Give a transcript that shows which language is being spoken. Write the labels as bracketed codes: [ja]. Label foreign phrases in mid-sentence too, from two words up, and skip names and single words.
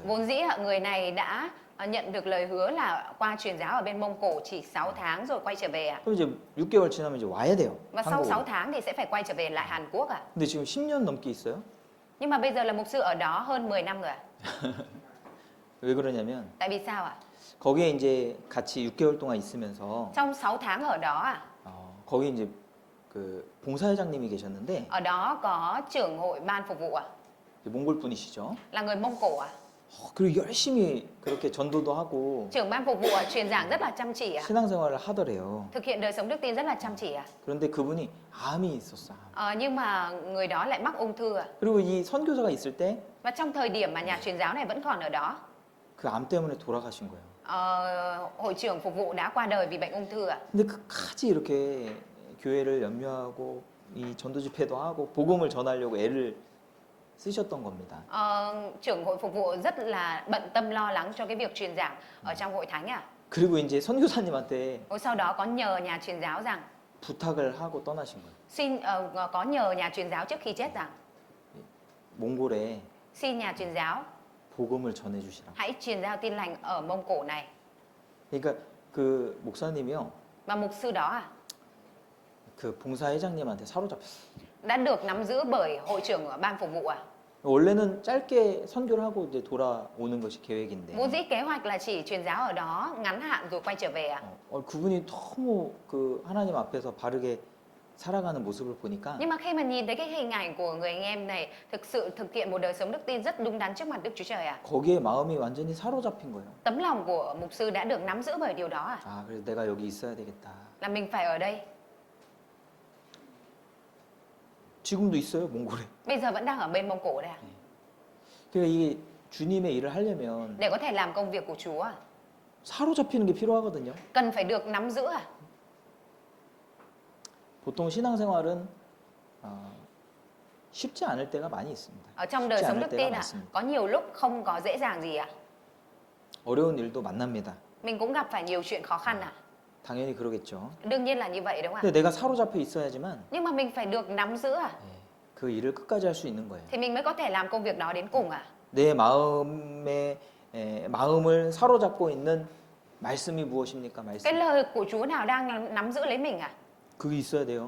[vi] Vốn dĩ người này đã nhận được lời hứa là qua truyền giáo ở bên Mông Cổ chỉ 6 tháng rồi quay trở về ạ. [ko] 그럼 이제 6개월 지나면 이제 와야 돼요. [vi] Và sau 6 [ko] 한국으로. [vi] tháng thì sẽ phải quay trở về lại Hàn Quốc ạ. [ko] 근데 지금 10년 넘게 있어요. [vi] Nhưng mà bây giờ là mục sư ở đó hơn 10 năm rồi ạ. [ko] 왜 그러냐면 [vi] Tại vì sao ạ? [ko] 거기에 이제 같이 6개월 동안 있으면서 [vi] Trong 6 tháng ở đó ạ, [ko] 거기 이제 그 봉사회장님이 계셨는데 [vi] ở đó có trưởng hội ban phục vụ ạ, [ko] 몽골 분이시죠. [vi] là người Mông Cổ ạ. [ko] 그리고 열심히 그렇게 전도도 하고 [vi] Trưởng ban phục vụ ạ, truyền giảng rất là chăm chỉ ạ. [ko] 신앙생활을 하더래요. [vi] Thực hiện đời sống đức tin rất là chăm chỉ ạ. [ko] 그런데 그분이 암이 있었어. 암. [vi] Nhưng mà người đó lại mắc ung thư ạ. [ko] 그리고 이 선교사가 있을 때 그 [vi] Và trong thời điểm mà nhà truyền giáo này vẫn còn ở đó, [ko] 암 때문에 돌아가신 거예요. [vi] hội trưởng phục vụ đã qua đời vì bệnh ung thư ạ. [ko] 근데 끝까지 이렇게 교회를 염려하고 이 전도 집회도 하고 복음을 전하려고 애를 쓰셨던 겁니다. [vi] Trưởng hội phục vụ rất là bận tâm lo lắng cho cái việc truyền giảng ở trong hội thánh ạ. [ko] 그리고 이제 선교사님한테 [vi] Sau đó có nhờ nhà truyền giáo rằng [ko] 부탁을 하고 떠나신 거예요. [vi] có nhờ nhà truyền giáo trước khi chết rằng [ko] 몽골에 [vi] xin nhà truyền giáo [ko] 복음을 전해 주시라고. [vi] hãy truyền giao tin lành ở Mông Cổ này. [ko] 그러니까 그 목사님이요. [vi] Mà mục sư đó [ko] 그 봉사회장님한테 사로잡혔어요. [vi] đã được nắm giữ bởi hội trưởng ở ban phục vụ [ko] 원래는 짧게 선교를 하고 이제 돌아오는 것이 계획인데. [vi] Vốn dĩ kế hoạch là chỉ truyền giáo ở đó ngắn hạn rồi quay trở về ạ. [ko] 그분이 너무 그 하나님 앞에서 바르게 살아가는 모습을 보니까 [vi] Nhưng mà khi mà nhìn thấy cái hình ảnh của người anh em này thực sự thực hiện một đời sống đức tin rất đúng đắn trước mặt Đức Chúa Trời ạ. [ko] 거기에 마음이 완전히 사로잡힌 거예요. [vi] Tấm lòng của mục sư đã được nắm giữ bởi điều đó ạ. [ko] 그래서 내가 여기 있어야 되겠다. [vi] Là mình phải ở đây. [ko] 지금도 있어요, 몽골에. [vi] Bây giờ vẫn đang ở bên Mông Cổ đây ạ. [ko] 그러니까 이게 주님의 일을 하려면 [vi] Để có thể làm công việc của Chúa [ko] 사로잡히는 게 필요하거든요. [vi] cần phải được nắm giữ ạ. [ko] 보통 신앙생활은 쉽지 않을 때가 많이 있습니다. [vi] Ở trong đời [ko] 쉽지 [vi] sống [ko] 않을 [vi] đức [ko] 때가 [vi] tin ạ, [ko] 많습니다. [vi] có nhiều lúc không có dễ dàng gì ạ. [ko] 어려운 일도 만납니다. [vi] Mình cũng gặp phải nhiều chuyện khó khăn ạ. [ko] 당연히 그러겠죠. [vi] Đương nhiên là như vậy đúng không [ko] 근데 [vi] ạ? [ko] 내가 사로잡혀 있어야지만 [vi] Nhưng mà mình phải được nắm giữ ạ. [ko] 그 일을 끝까지 할 수 있는 거예요. [vi] Thì mình mới có thể làm công việc đó đến cùng ạ. [ko] 내 마음을 사로잡고 있는 말씀이 무엇입니까? 말씀. [vi] Cái lời của Chúa nào đang nắm giữ lấy mình ạ? [ko] 그게 있어야 돼요.